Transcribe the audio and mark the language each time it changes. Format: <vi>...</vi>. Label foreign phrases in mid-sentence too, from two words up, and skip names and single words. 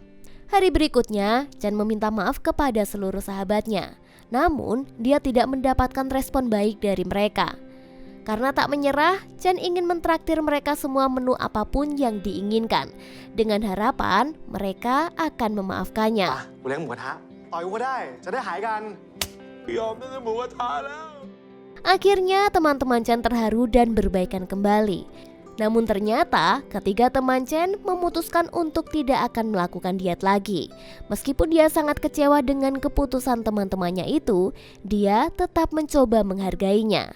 <id>Hari berikutnya Chen meminta maaf kepada seluruh sahabatnya. Namun dia tidak mendapatkan respon baik dari mereka. Karena tak menyerah, Chen ingin mentraktir mereka semua menu apapun yang diinginkan, dengan harapan mereka akan memaafkannya.</id> <th>กูเลี้ยงหมูกระทะต่อยกูก็ได้จะได้หายกัน ยอมตั้งแต่หมูกระทะแล้ว</th> <id>Akhirnya teman-teman Chen terharu dan berbaikan kembali. Namun ternyata ketiga teman Chen memutuskan untuk tidak akan melakukan diet lagi. Meskipun dia sangat kecewa dengan keputusan teman-temannya itu, dia tetap mencoba menghargainya.</id>